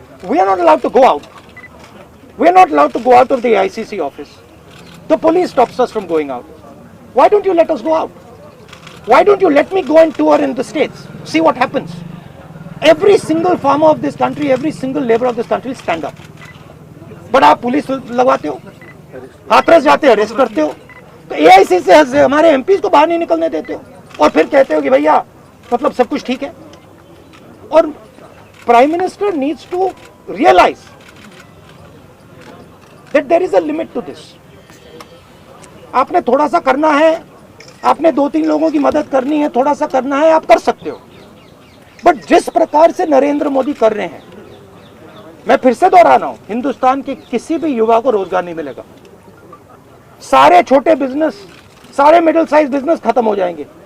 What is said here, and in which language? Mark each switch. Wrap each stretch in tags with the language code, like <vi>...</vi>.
<en>We are not allowed to go out. We are not allowed to go out of the ICC office. The police stops us from going out. Why don't you let us go out? Why don't you let me go and tour in the states? See what happens. Every single farmer of this country, every single labor of this country will stand up.</en> <hi>But आप police लगवाते हो, हाथरस जाते हो, arrest करते हो, तो AIC से हमारे MPs को बाहर नहीं निकलने देते हो, और फिर कहते हो कि भैया मतलब सब कुछ ठीक है.</hi> <en>और Prime Minister needs to realize that there is a limit to this.</en> <hi>आपने थोड़ा सा करना है, आपने 2-3 लोगों की मदद करनी है, थोड़ा सा करना है, आप कर सकते हो. बट जिस प्रकार से नरेंद्र मोदी कर रहे हैं, मैं फिर से दोहरा रहा हूं, हिंदुस्तान के किसी भी युवा को रोजगार नहीं मिलेगा. सारे छोटे बिजनेस, सारे मिडिल साइज बिजनेस खत्म हो जाएंगे.</hi>